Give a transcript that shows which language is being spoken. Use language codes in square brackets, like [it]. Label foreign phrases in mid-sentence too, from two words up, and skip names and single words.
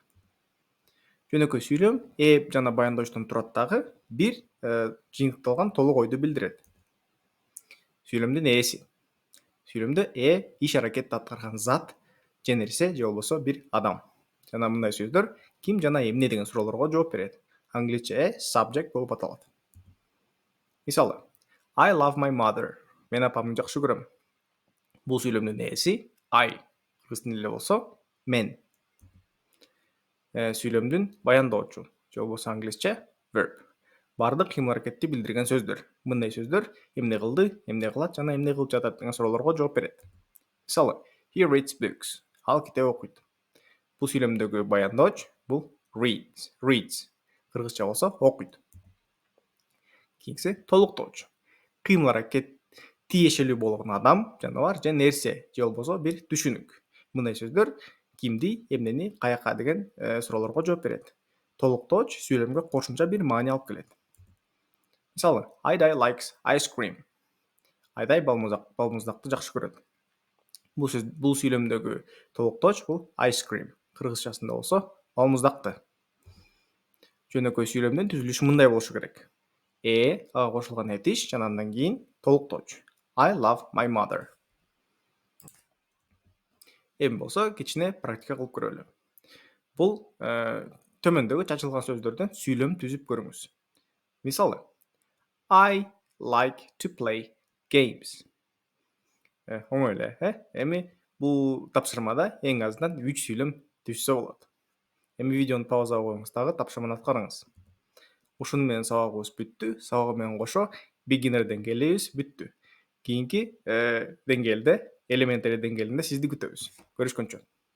[ky] Жөнөкөй сүйлөм ээп жана баяндоочтон турат дагы бир жыйынтыкталган толук ойду билдирет. Сүйлөмдүн ээси. Сүйлөмдө иш аракет аткарган зат же нерсе же болбосо бир адам. Жана мындай сөздөр ким жана эмне деген суроолорго жооп берет. Англисче subject болуп аталат. Мисалы, [en] I love my mother. [ky] Мен апамды жакшы көрөм. Бул сүйлөмдүн ээси I. Кыргыз тилинде болсо мен. Сүйлөмдүн баяндоочу же болбосо англисче verb. Бардык кыймыл аракетти билдирген сөздөр. Мындай сөздөр эмне кылды, эмне кылат жана эмне кылып жатат деген суроолорго жооп берет. Мисалы, [en] he reads books. [ky] Ал китеп окуйт. Бул сүйлөмдөгү баяндооч бул reads. Кыргызча болсо окуйт. Кийинкиси толуктоочу. Кыймыл аракет тиешелүү болгон адам, жаныбар же нерсе же болбосо бир түшүнүк. Мындай сөздөр кимди, эмнени, каяка деген суроолорго жооп берет. Толуктооч сүйлөмгө кошумча бир маани алып келет. [en] Мисалы, Айдай likes ice cream. [ky] Айдай балмуздакты жакшы көрөт. Бул сүйлөмдөгү толуктооч бул [en] ice cream. [ky] Кыргызчасында болсо балмуздакты. Жөнөкөй сүйлөмдүн түзүлүшү мындай болушу керек. Ага кошулган этиш жана андан кийин толуктооч. [en] I love my mother. [ky] Эми болсо кичине практика кылып көрөлү. Бул төмөндөгү чачылган сөздөрдөн сүйлөм түзүп көрүңүз. Мисалы, [en] I like to play games. [ky] Оңой эле, Эми бул тапшырмада эң азынан 3 сүйлөм түзсө болот. Эми видеону пауза коюңуз дагы тапшырманы аткарыңыз. Ушуну менен сабагыбыз бүттү. Сабагы менен кошо beginner деңгээлибиз бүттү. Кийинки деңгээлде, elementary деңгээлинде сизди күтөбүз. Көрүшкөнчө.